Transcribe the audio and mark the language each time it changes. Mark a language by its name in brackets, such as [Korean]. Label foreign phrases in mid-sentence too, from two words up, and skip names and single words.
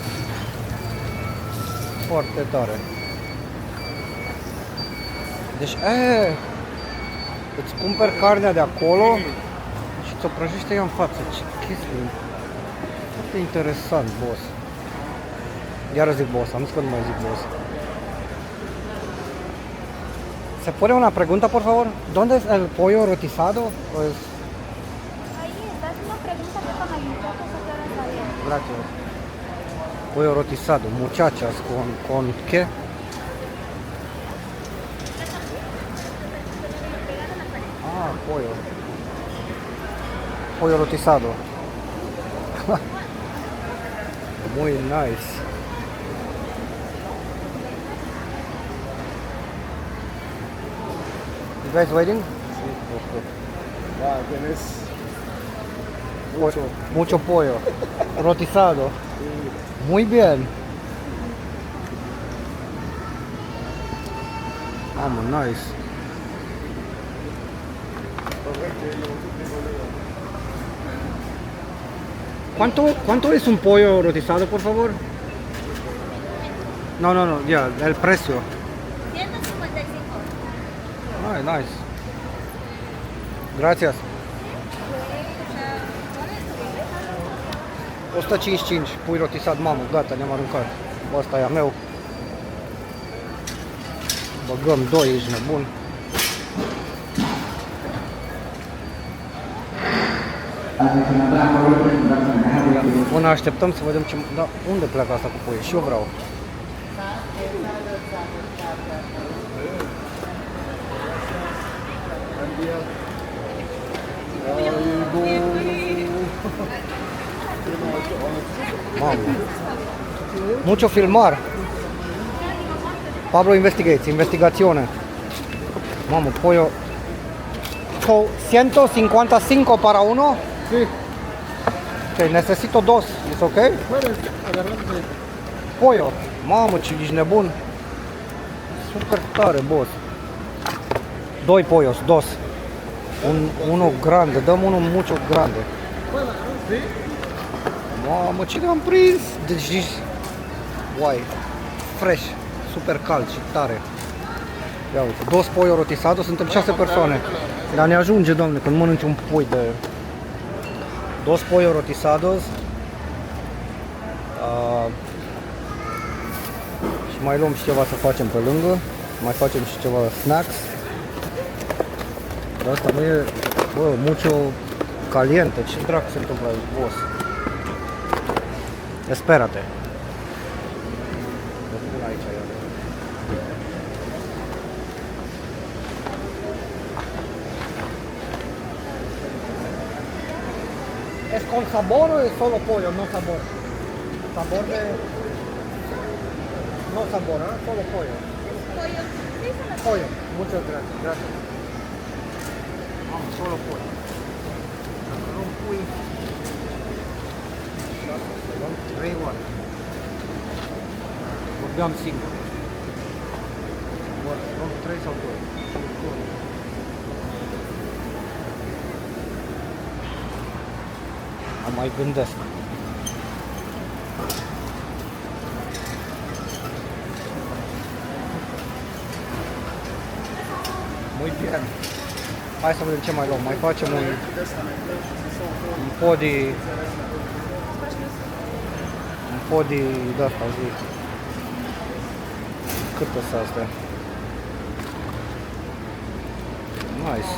[Romanian] Foarte tare. Deci, îți cumperi carnea de acolo și ți-o prăjește ea în față. Ce chestie! Foarte interesant, boss. Iară zic boss, am zis că nu mai zic boss. [Spanish] ¿Se pone una pregunta, por favor? ¿Dónde es el pollo rotizado? Pues... Ahí estás una pregunta que con el muchacho se queda saliendo. Gracias. Pollo rotizado, muchachas, ¿con qué? Pollo. Pollo rotizado. Muy nice. [English] You guys waiting? [Spanish] Ya, tienes Mucho pollo. Rotizado. Muy bien. Vamos, nice. ¿Cuánto es un pollo rotizado, por favor? No, ya, el precio. 155. Ay, nice. Gracias. 155, [Romanian] pui rotisat, mamă, gata, ne-am aruncat. Ăsta e a meu. Băgăm 2, ești nebun. Până așteptăm să vedem ce... Da, unde pleacă asta cu pui? Și eu vreau. Mamă. [Spanish] Mucho filmar. [English] Pablo investigates, investigațiune. [Spanish] Mamă, pollo. 155 para uno? Sí. Ok, necesito dos. [English] Is ok? [Spanish] Puedes agarrar de... Pollo. [Romanian] Mamă, ce ești nebun. Super tare, boss. Doi pollos, dos. Unul grande, dăm unul [Spanish] mucho grande. Puedes agarrar, sí. [Romanian] Mamă, ce am prins! Deci ești... Uai, fresh, super cald și tare. Ia uite, [Spanish] dos pollo rotisado, [Romanian] suntem 6 persoane. Dar ne ajunge, doamne, când mănânci un pui de... [Spanish] Dos pollo rotisados. [Romanian] Și mai luăm și ceva să facem pe lângă. Mai facem și ceva snacks. Dar asta nu e, bă, [Spanish] mucho caliente. [Romanian] Ce dracu se întâmplă aici, boss? Espérate. Vă pun aici, iar. [Spanish] ¿Es con sabor o es solo pollo, no sabor? Sabor de... No sabor, ¿eh? Solo pollo. Pollo. Sí, se me Pollo. Muchas gracias, gracias. Vamos, solo pollo. [Romanian] Dacă luăm pui... 3 ori. Vorbeam singur. Luăm 3 sau 2? Mai gândesc. [Spanish] Muy bien. [Romanian] Hai să vedem ce mai luăm. Mai facem un podi de asta, zi. Câte sunt astea? Nice.